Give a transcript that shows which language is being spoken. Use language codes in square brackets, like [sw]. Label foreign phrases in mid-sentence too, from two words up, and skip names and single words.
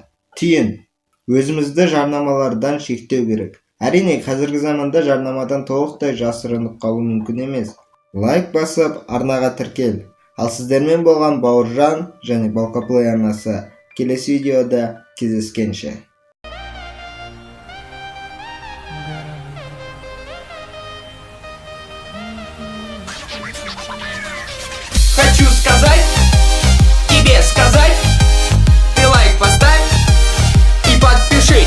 [kk] Түйін, өзімізді жарнамалардан шектеу керек. Әрине, қазіргі заманда жарнамадан толықтай жасырынып қалу мүмкін емес. Лайк басып, арнаға тіркел. Ал сіздермен болған Бауыржан және Бокаплей арнасы. Келесі видеода кездескенше. [ru] Хочу сказать, тебе сказать, ты лайк поставь и подпишись.